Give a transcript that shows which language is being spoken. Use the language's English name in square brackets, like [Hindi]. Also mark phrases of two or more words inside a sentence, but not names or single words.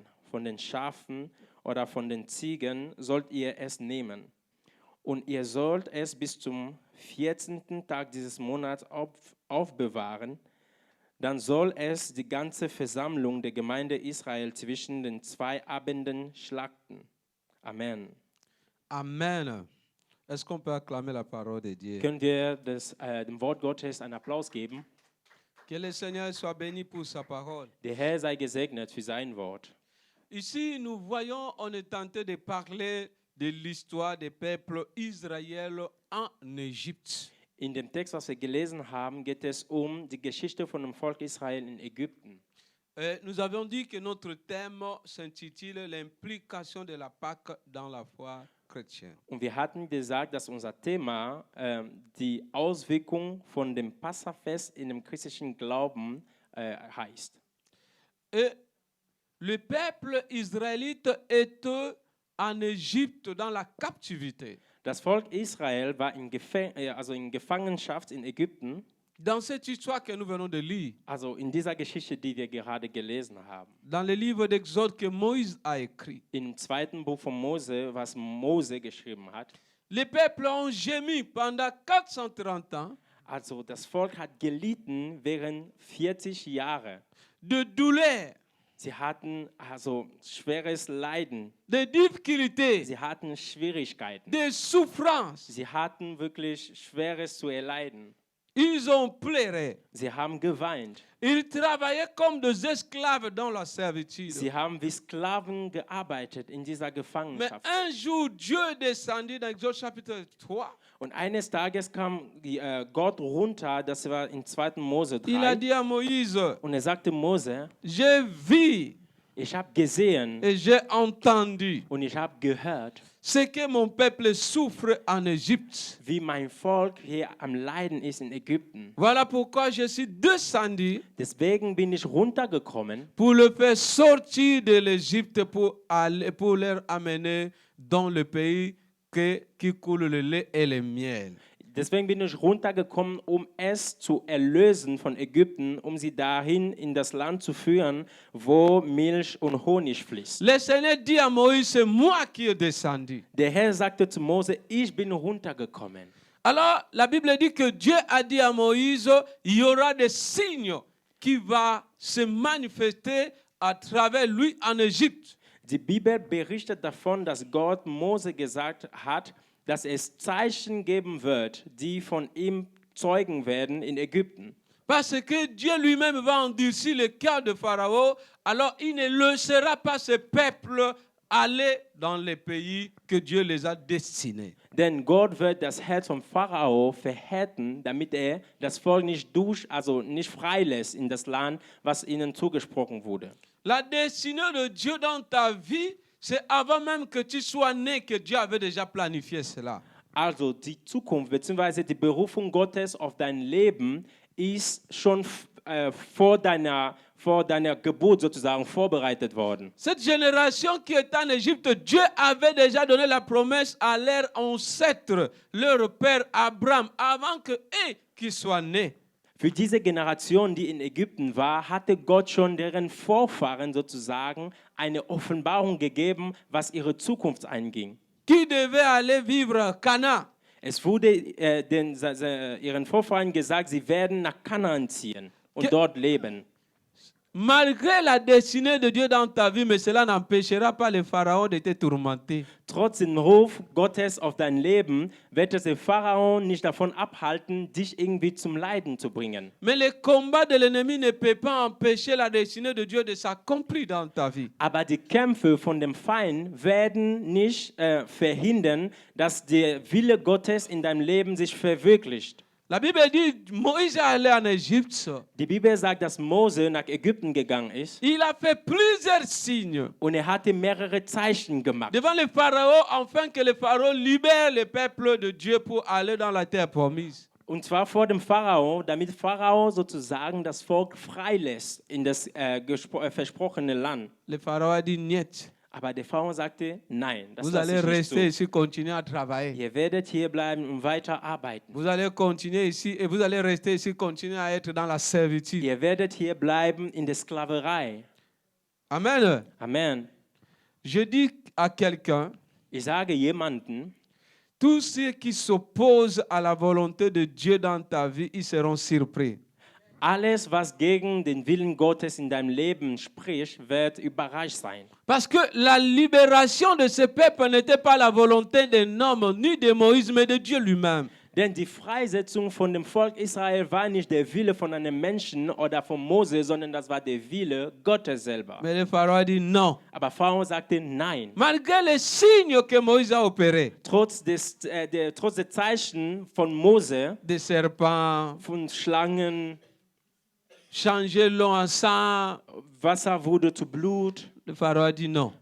[German] Von den Schafen oder von den Ziegen sollt ihr es nehmen. Und ihr sollt es bis zum 14. Tag dieses Monats aufbewahren. Dann soll es die ganze Versammlung der Gemeinde Israel zwischen den 2 Abenden schlachten. Amen. Amen. [French] Est-ce qu'on peut acclamer la parole de Dieu? [German] Können wir dem Wort Gottes einen Applaus geben? [French] Que le Seigneur soit béni pour sa parole. [German] Der Herr sei gesegnet für sein Wort. [French] Ici, nous voyons, on est tenté de parler de l'histoire des peuples israéliens en Égypte. [German] In dem Text, was wir gelesen haben, geht es die Geschichte von dem Volk Israel in Ägypten. [French] Nous avions dit que notre thème s'intitule l'implication de la Pâque dans la foi chrétienne. [German] Und wir hatten gesagt, dass unser Thema die Auswirkung von dem Passafest in dem christlichen Glauben heißt. [French] Et le peuple israélite était en Égypte dans la captivité. [German] Das Volk Israel war in Gefangenschaft in Ägypten. [French] Dans cette histoire que nous venons de lire, [German] Also in dieser Geschichte, die wir gerade gelesen haben. [French] dans le livre d'Exode que Moïse a écrit, [German] Im 2. Buch von Mose, was Mose geschrieben hat. [French] Les peuples ont gémi pendant 430 ans [German] Also das Volk hat gelitten während 40 Jahre. [French] de douleur, [German] Sie hatten also schweres Leiden. [French] de difficultés, [German] Sie hatten Schwierigkeiten. [French] de souffrances. [German] Sie hatten wirklich Schweres zu erleiden. [French] Ils ont pleuré. [German] Sie haben geweint. [French] Ils travaillaient comme des esclaves dans la servitude. [German] Sie haben wie Sklaven gearbeitet in dieser [French] Mais [German] Gefangenschaft. [French] un jour, Dieu est descendu dans Exode chapitre 3. [German] Und eines Tages kam Gott runter, das war in 2. Mose [French] Il a 3. dit à Moïse, [German] Und er sagte Mose, [French] j'ai vu [German] ich habe gesehen [French] et j'ai entendu [German] und ich habe gehört, [French] ce que mon peuple souffre en Égypte. [German] wie mein Volk hier am Leiden ist in Ägypten. [French] Voilà pourquoi je suis descendu [German] Deswegen bin ich runtergekommen, [French] pour le faire sortir de l'Égypte pour leur amener dans le pays qui coule le lait et le miel. [German] Deswegen bin ich runtergekommen, um es zu erlösen von Ägypten, um sie dahin in das Land zu führen, wo Milch und Honig fließt. [French] Le Seigneur dit à Moïse, c'est moi qui est descendu. [German] Der Herr sagte zu Mose, ich bin runtergekommen. [French] Alors, la Bible dit que Dieu a dit à Moïse, il y aura des signes qui vont se manifester à travers lui en Égypte. [German] Die Bibel berichtet davon, dass Gott Mose gesagt hat, dass es Zeichen geben wird, die von ihm zeugen werden in Ägypten. [French] Parce que Dieu lui-même va endurcir le cœur de Pharaon, alors il ne laissera pas ce peuple aller dans les pays que Dieu les a destinés. [German] Denn Gott wird das Herz vom Pharao verhärten, damit er das Volk nicht nicht freilässt in das Land, was ihnen zugesprochen wurde. [French] La destinée de Dieu dans ta vie, c'est avant même que tu sois né que Dieu avait déjà planifié cela. [German] Also die Zukunft bzw. die Berufung Gottes auf dein Leben ist schon vor deiner Geburt sozusagen vorbereitet worden. [French] Cette génération qui est en Égypte, Dieu avait déjà donné la promesse à leur ancêtre, leur père Abraham, avant que eux qui soient nés. [German] Für diese Generation, die in Ägypten war, hatte Gott schon deren Vorfahren sozusagen eine Offenbarung gegeben, was ihre Zukunft einging. [French] Qui devait aller vivre à Canaan. [German] Es wurde ihren Vorfahren gesagt, sie werden nach Kanaan ziehen und dort leben. [French] Malgré la destinée de Dieu dans ta vie, mais cela n'empêchera pas le Pharaon de te tourmenter. [German] Trotz dem Ruf Gottes auf dein Leben wird es den Pharao nicht davon abhalten, dich irgendwie zum Leiden zu bringen. [French] Mais le combat de l'ennemi ne peut pas empêcher la destinée de Dieu de s'accomplir dans ta vie. [German] Aber die Kämpfe von dem Feind werden nicht verhindern, dass der Wille Gottes in deinem Leben sich verwirklicht. [French] La Bible dit Moïse est allé en Égypte. [German] Die Bibel sagt, dass Mose nach Ägypten gegangen ist [French] Il a fait plusieurs signes [German] und er hatte mehrere Zeichen gemacht. [French] devant le Pharaon, afin que le Pharaon libère le peuple de Dieu pour aller dans la terre promise. [German] Und zwar vor dem Pharao, damit Pharao sozusagen das Volk freilässt in das versprochene Land. [French] Le Pharaon a dit niet. [German] Aber der Pharao sagte, nein, das [French] Vous [German] lasse [French] allez [German] ich nicht [French] rester [German] zu. [French] ici, continuer à travailler. [German] Ihr werdet hier bleiben und weiter arbeiten. [French] Vous allez continuer ici et vous allez rester ici, continuer à être dans la servitude. [German] Ihr werdet hier bleiben in der Sklaverei. Amen. Amen. [French] Je dis à quelqu'un, [German] Ich sage jemanden, [French] tous ceux qui s'opposent à la volonté de Dieu dans ta vie, ils seront surpris. [German] alles, was gegen den Willen Gottes in deinem Leben spricht, wird überrascht sein. [French] Parce que la libération de ce peuple n'était pas la volonté d'un homme, ni de Moïse, mais de Dieu lui-même. [German] Denn die Freisetzung von dem Volk Israel war nicht der Wille von einem Menschen oder von Mose, sondern das war der Wille Gottes selber. [French] Mais le Pharaon a dit non. [German] Aber Pharao sagte nein. [French] Malgré les signes que Moïse a opérés, [German] Trotz der Zeichen von Mose, [French] des serpents, [German] von Schlangen, [French] changer l'eau en sang, [German] Wasser wurde zu Blut. [French] le Pharaon a dit non.